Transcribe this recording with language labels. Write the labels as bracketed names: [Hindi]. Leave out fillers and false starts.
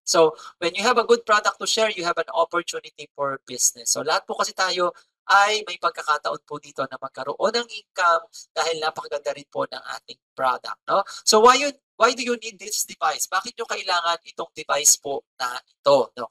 [English] So, when you have a good product to share, you have an opportunity for business. [Filipino] So, lahat po kasi tayo ay may pagkakataon po dito na magkaroon ng income dahil napakaganda rin po ng ating product. No? [English] So, why do you need this device? [Filipino] Bakit nyo kailangan itong device po na ito? No?